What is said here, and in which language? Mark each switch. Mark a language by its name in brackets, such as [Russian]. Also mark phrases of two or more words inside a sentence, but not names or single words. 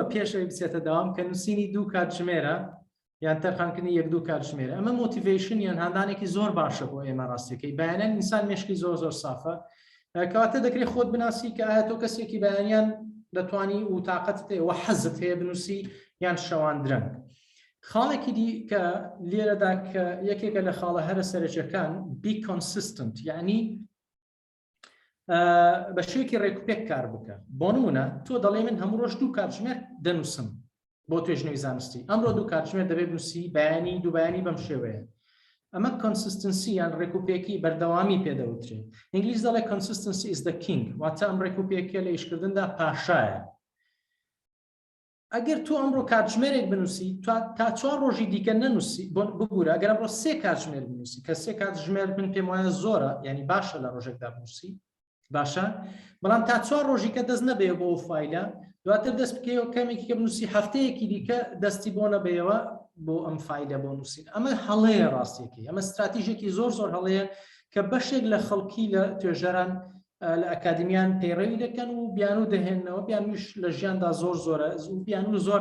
[Central Kurdish] پێشەوەی بچێتە دەوام کە نووسینی 2 کاتژمێرە یان تەرخانکردنی 1-2 کاتژمێرە ئەمە مۆتیڤیشن یان هاندانێکی زۆر باشە بۆ ئێمە ڕاستیەکەی بەیانیان ئینسان مێشکی زۆر سافە کەواتە دەکرێت خۆت بناسی کە ئایا تۆ کەسێکی بەیانیان دەتوانی و تااقەت و حەزت هەیە بنووسی یان شەوان درەنگ خاڵێکی دی کە لێرەدا کە یەکێکە لە خاڵە هەرە سەرجەکان [English] be consistent [Central Kurdish] یعنی بە شێوەیەکی ڕێکوپێک کار بکە بۆ نمونە تۆ دەڵێ من هەموو ڕۆژ 2 کاتژمێر دەنووسم بۆ توێژنەوەی زانستی ئەمڕۆ 2 کاتژمێر دەبێت بنووسی بەیانی دوو بەیانی بەم شێوەیە ئەمە consistency یان ڕێکوپێکی بەردەوامی پێدەوترێت ئینگلیز دەڵێ [English] consistency is the king [Central Kurdish] واتە ئەم ڕێکوپێکە لە ئیشکردندا پاشایە ئەگەر تۆ ئەمڕۆ کاتژمێرێک بنووسی تا 4 ڕۆژی دیکە نەنووسی ببوورە ئەگەر ئەمڕۆ 3 کاتژمێر بنووسی کە 3 کاتژمێر من پێم وایە زۆرە یعنی باشە لە ڕۆژێکدا بنووسی باشە بەڵام تا 4 ڕۆژی کە دەست نەبێ بۆ فایلە دواتر دەست بکەیەوە کەمێکی کە بنووسی هەفتەیەکی دیکە دەستی بۆ نەبێەوە بۆ ئەم فایلە بۆ نووسین ئەمە هەڵەیە ڕاستیەکەی ئەمە استراتیژێکی زۆر هەڵەیە کە بەشێک لە خەڵکی لە توێژەران لە ئەکادمیان پەیڕەوی دەکەن و بیان و دەهێنەوە بیانوش لە ژیاندا زۆرە بیان و زۆر